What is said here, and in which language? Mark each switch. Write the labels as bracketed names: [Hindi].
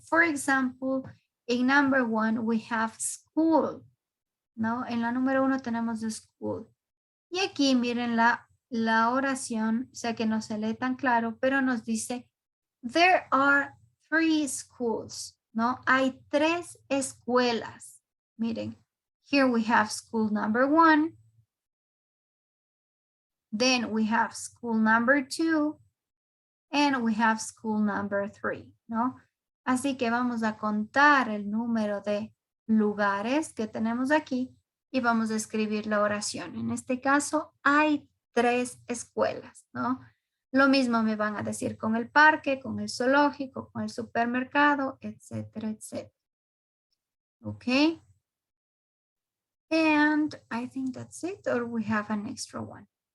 [English] For example, in number 1 we have school, ¿no? [Spanish] En la número 1 tenemos the school. Y aquí miren la oración, sé que no se lee tan claro, pero nos dice, [English] there are 3 schools, [Spanish] ¿no? Hay 3 escuelas. [English] Miren, here we have school number 1. Then we have school number 2. And we have school number 3, ¿no? [Spanish] Así que vamos a contar el número de lugares que tenemos aquí y vamos a escribir la oración. En este caso, hay 3 escuelas, ¿no? Lo mismo me van a decir con el parque, con el zoológico, con el supermercado, etcétera, etcétera. [English] ¿Ok? And I think that's it, or we have an extra one.